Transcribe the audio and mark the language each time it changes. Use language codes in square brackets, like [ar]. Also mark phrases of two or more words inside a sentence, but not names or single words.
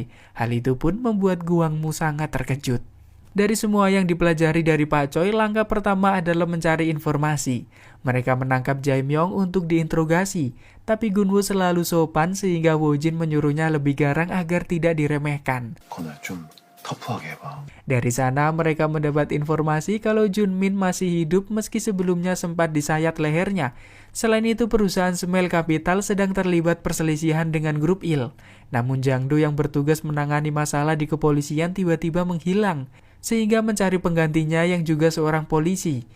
[id] Hal itu pun membuat Gwangmu sangat terkejut. Dari semua yang dipelajari dari Pak Choi, langkah pertama adalah mencari informasi. Mereka menangkap Jae Myung untuk diinterogasi, tapi Gunwo selalu sopan sehingga Woo-jin menyuruhnya lebih garang agar tidak diremehkan. [ko] 건우야 좀 터프하게 해봐. [id] Dari sana mereka mendapat informasi kalau Junmin masih hidup meski sebelumnya sempat disayat lehernya. Selain itu perusahaan Smile Capital sedang terlibat perselisihan dengan grup Il. Namun Jang Do yang bertugas menangani masalah di kepolisian tiba-tiba menghilang, sehingga mencari penggantinya yang juga seorang polisi.